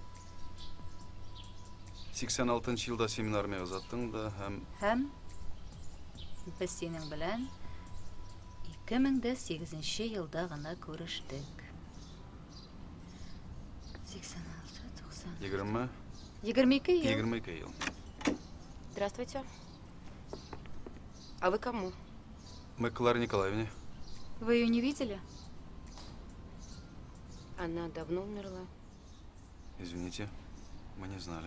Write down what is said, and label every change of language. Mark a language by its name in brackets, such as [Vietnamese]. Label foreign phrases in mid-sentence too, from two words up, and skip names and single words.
[Tatar] 86 елда син армия узаттың да Һәм без синең белән 2008 елда гына күрештек. 86, 90. 20? 22 ел. 22 ел. [Russian] Здравствуйте. А вы кому? Мы к Кларе Николаевне. Вы ее не видели? Она давно умерла. Извините, мы не знали.